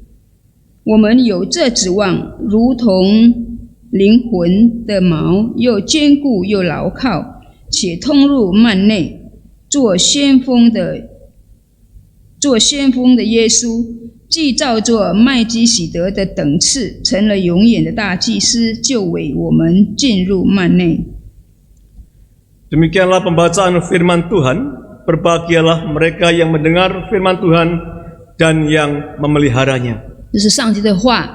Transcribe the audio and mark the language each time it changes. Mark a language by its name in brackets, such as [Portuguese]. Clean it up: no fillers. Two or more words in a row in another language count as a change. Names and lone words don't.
[Chinese] 我们有这指望，如同灵魂的锚，又坚固又牢靠，且通入幔内，做先锋的耶稣，既照作麦基洗德的等次，成了永远的大祭司，就为我们进入幔内。 [Indonesian] Demikianlah pembacaan firman Tuhan. Berbahagialah mereka yang mendengar firman Tuhan dan yang memeliharanya.